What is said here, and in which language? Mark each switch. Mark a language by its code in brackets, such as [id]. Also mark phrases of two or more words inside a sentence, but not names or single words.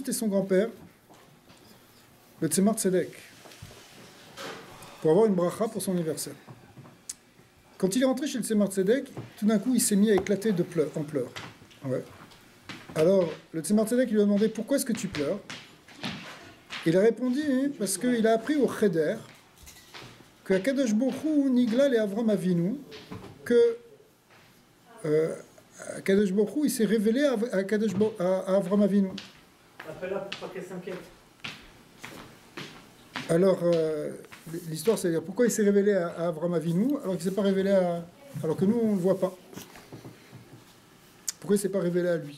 [fr] C'était son grand-père, le Tzemar Tzedek, pour avoir une bracha pour son anniversaire. Quand il est rentré chez le Tzemar Tzedek, tout d'un coup il s'est mis à éclater en pleurs. Ouais. Alors le Tzemar Tzedek lui a demandé pourquoi est-ce que tu pleures? Il a répondu parce qu'il a appris au Cheder que [he] הקדוש ברוך הוא נגלה אל אברהם אבינו, [fr] que [he] הקדוש ברוך הוא, [fr] il s'est révélé à Avram Avinu. Appelle-la pour pas qu'elle s'inquiète. Alors, l'histoire, c'est-à-dire pourquoi il s'est révélé à Avram Avinu alors qu'il ne s'est pas révélé alors que nous, on ne le voit pas. Pourquoi il ne s'est pas révélé à lui?